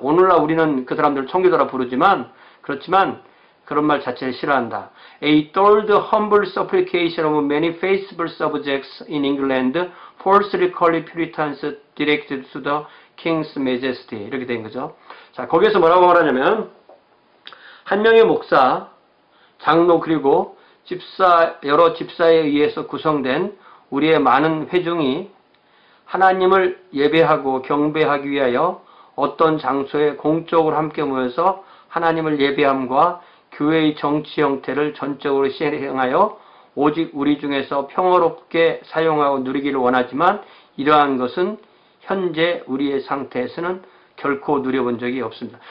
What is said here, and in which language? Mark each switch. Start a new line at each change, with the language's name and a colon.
Korean: 오늘날 우리는 그 사람들을 청교도라 부르지만 그렇지만 그런 말 자체를 싫어한다.
English: A third humble supplication of many faithful subjects in England falsely called Puritans directed to the King's Majesty.
Korean: 이렇게 된 거죠. 자, 거기에서 뭐라고 말하냐면 한 명의 목사, 장로 그리고 여러 집사에 의해서 구성된 우리의 많은 회중이 하나님을 예배하고 경배하기 위하여 어떤 장소에 공적으로 함께 모여서 하나님을 예배함과 교회의 정치 형태를 전적으로 시행하여 오직 우리 중에서 평화롭게 사용하고 누리기를 원하지만 이러한 것은 현재 우리의 상태에서는 결코 누려본 적이 없습니다.